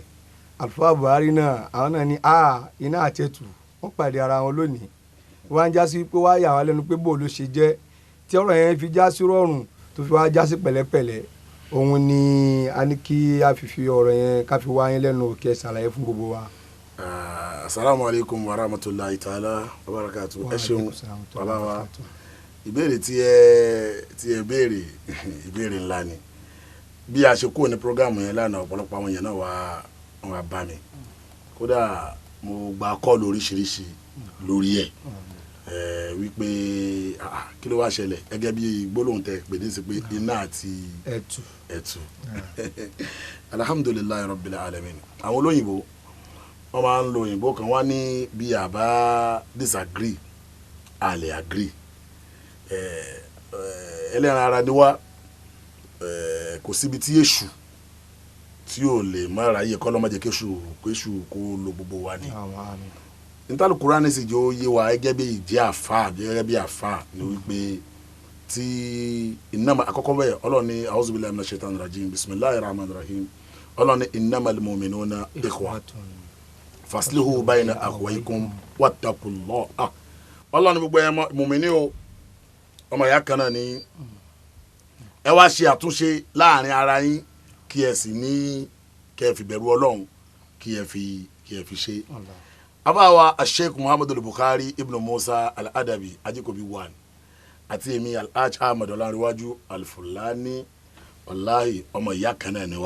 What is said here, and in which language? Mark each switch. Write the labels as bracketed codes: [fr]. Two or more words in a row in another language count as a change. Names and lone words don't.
[yo] Àlùfáà Buhari náà àwọn náà ní iná àtẹ̀tù wọ́n pàdé ara wọn lónìí. Wọ́n á já sí pé wá yà wá lẹ́nu pé bó ló ṣe jẹ́ tí ọ̀rọ̀ yẹn fi já sí rọrùn tó fi wá já sí pẹ̀lẹ́pẹ̀lẹ́. Òun ni a ní kí a fi ọ̀rọ̀ yẹn ká fi wá yín lẹ́nu kẹ́ ṣàlàyé fún gbogbo wa. [ar] السلام عليكم ورحمة الله تعالى وبركاته. [yo] Ẹ ṣeun bàbá wa. Ìbéèrè tí ẹ béèrè ìbéèrè ńlá ni. Bí a ṣe kúrò ní prógámù yẹn lánàá ọ̀pọ̀lọpọ̀ àwọn èèyàn náà wá bá mi. Kódà mo gba kọ́ọ̀lù oríṣiríṣi lórí ẹ̀ wípé kí ló wá ṣẹlẹ̀ gẹ́gẹ́ bí gbólóhùn tẹ pè ní sí pé iná àti ẹ̀tù. [ar] الحمد لله رب العالمين. [yo] Àwọn olóyìnbó wọ́n máa ń lo òyìnbó kan wá ní bí a bá disagree a lè agree. Ẹlẹ́ran ara ni wá kò síbi tí èṣù tí ò lè má ráyè kọ́ lọ́mọdé kéṣù kó lo gbogbo wa ni. Nítorí Kùránì sì jẹ́ ó yé wa gẹ́gẹ́ bí ìjẹ́ àfà gẹ́gẹ́ bí àfà ni wípé tí ìnáma àkọ́kọ́ bẹ́ẹ̀ Ọlọ́run ní [ar] أعوذ بالله من الشيطان الرجيم بسم الله الرحمن الرحيم [yo] Ọlọ́run ní [ar] إنما المؤمنون إخوة فأصلحوا بين أخويكم واتقوا الله. [yo] Ọlọ́run ní gbogbo ẹ̀mọ́ mùmíní o ọmọ ìyá kan náà ni ẹ wá ṣe àtúnṣe láàrin ara yín kí ẹ sì ní kẹ́ ẹ fi bẹ̀rù Ọlọ́run kí ẹ fi ṣe. Abawa Sheikh Buhari IBN Musa Al-Adabi Ajikobi 1 àti èmi Al-Hajj Ahmed Ọlánrewájú Al-Fulani wallahi ọmọ ìyá kan náà ni wá.